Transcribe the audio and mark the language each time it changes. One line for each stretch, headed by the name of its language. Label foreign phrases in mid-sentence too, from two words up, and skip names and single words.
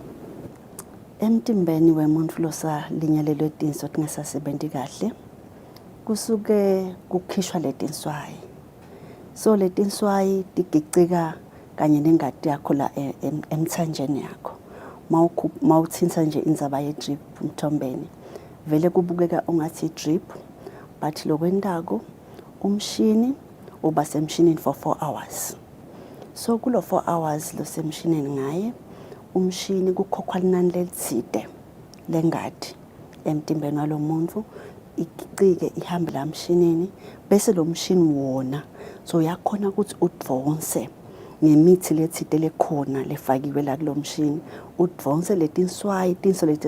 Swati: emtimbeni wemuntu losa linyalelwe tinso tingasasebenzi kahle kusuke kukhishwa letinswayi so letinswayi tigicika kanye nengadi yakho la emthanjeni yakho mawuthinta nje indzaba ye drip umthombeni vele kubukeka ungathi drip but lokwendako umshini uba semshinini
English: for 4 hours
Swati: so kulo 4 hours lo semshinini ngaye umshini kukhokhwa linani lelitsite lengadi emtimbeni walomuntu igcike ihambe la mshinini bese lo mshini wona so yakhona ukuthi udvonse ngemithi letsite lekhona lefakiwe la kulo mshini udvonse letinswayi tinso leti